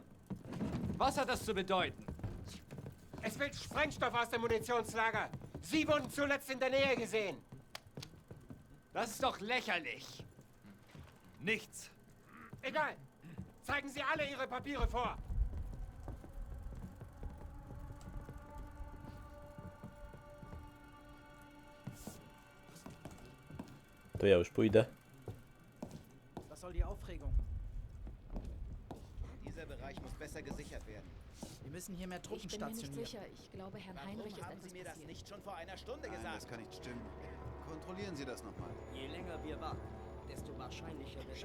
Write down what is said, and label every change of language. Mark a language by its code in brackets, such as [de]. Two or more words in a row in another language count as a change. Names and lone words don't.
[de] Was hat das zu bedeuten? Es will Sprengstoff aus dem Munitionslager. Sie wurden zuletzt in der Nähe gesehen. Das ist doch lächerlich. Nichts. Egal. Zeigen Sie alle Ihre Papiere vor. [pl] To ja już pójdę. [de] Was soll die Aufregung? Dieser Bereich muss besser gesichert werden. Wir müssen hier mehr Truppen Ich bin mir nicht stationieren. sicher. Ich glaube, Herrn Heinrich ist Warum haben etwas Sie mir das passiert. nicht schon vor einer Stunde Nein, gesagt? das kann nicht stimmen. Kontrollieren Sie das nochmal. Je länger wir warten, desto wahrscheinlicher wird